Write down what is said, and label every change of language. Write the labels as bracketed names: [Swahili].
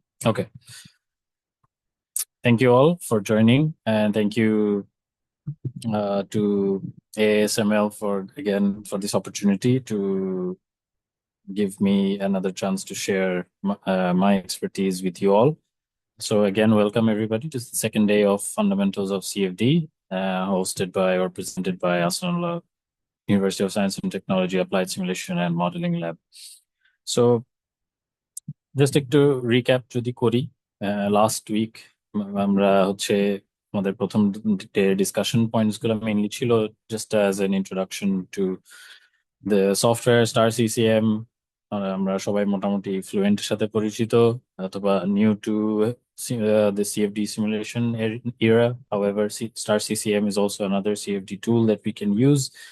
[English] Okay. Thank you all for joining, and thank you to ASML for this opportunity to give me another chance to share my expertise with you all. So again, welcome everybody to the second day of Fundamentals of CFD, hosted by or presented by Ahsanullah University of Science and Technology Applied Simulation and Modeling Lab. So just একটু recap যদি করি, last week আমরা হচ্ছে আমাদের প্রথম discussion points গুলো mainly ছিল just as an introduction to the software STAR CCM. [Bangla] আমরা সবাই মোটামুটি ফ্লুয়েন্টের সাথে পরিচিত, অথবা new two [English] the CFD simulation era. However, Star CCM is also another CFD tool that we can use.